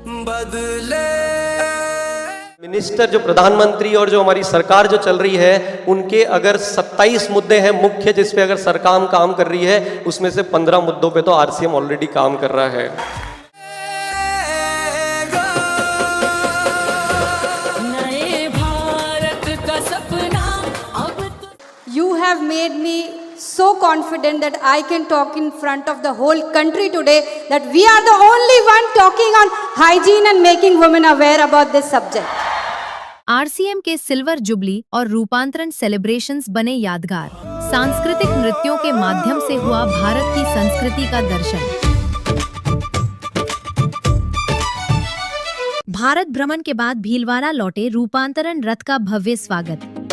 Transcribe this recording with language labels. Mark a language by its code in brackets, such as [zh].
[hi] बदले मिनिस्टर जो प्रधानमंत्री और जो हमारी सरकार जो चल रही है उनके अगर 27 मुद्दे हैं मुख्य जिस पे अगर सरकार काम कर रही है, उसमें से 15 मुद्दों पे तो आरसीएम ऑलरेडी काम कर रहा है। नए भारत का सपना अब [en] You have made me so confident that I can talk in front of the whole country today that we are the only one talking on hygiene and making women aware about this subject. [hi] RCM के silver jubilee और रूपांतरण celebrations बने यादगार। सांस्कृतिक नृत्यों के माध्यम से हुआ भारत की संस्कृति का दर्शन। भारत भ्रमण के बाद भीलवाड़ा लौटे रूपांतरण रथ का भव्य स्वागत।